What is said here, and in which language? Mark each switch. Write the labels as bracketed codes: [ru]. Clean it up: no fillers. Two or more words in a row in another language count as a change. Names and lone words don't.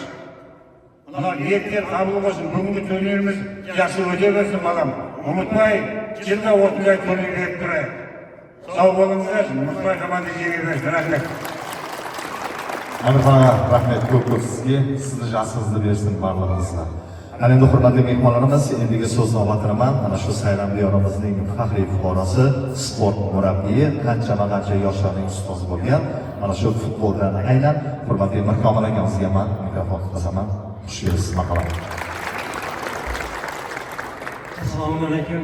[kk] Мынау ниеттер қабыл болсын, бүгінгі турниріміз жақсы өте берсін балам. Ұмытпай, жылда осындай турнир беріп тұрайық. Сау болыңыздар, ұмытпай команда жеңе берсін. Рахмет. Амирхан аға, рахмет көп сізге, сізді жасыңызды берсін барлығыңызға. [uz] Ал енді hurmatli mehmonlarimiz, endigi so'zni olotiraman. Mana shu sayram diyorimizning faxriy fuqarosi, sport murabbiyi, qancha yoshlarning ustozi bo'lgan, mana shu futboldan aynan hurmatli Mirkomil akamizga men mikrofon tutaman. Xush kelibsiz, marhamat. Assalomu alaykum.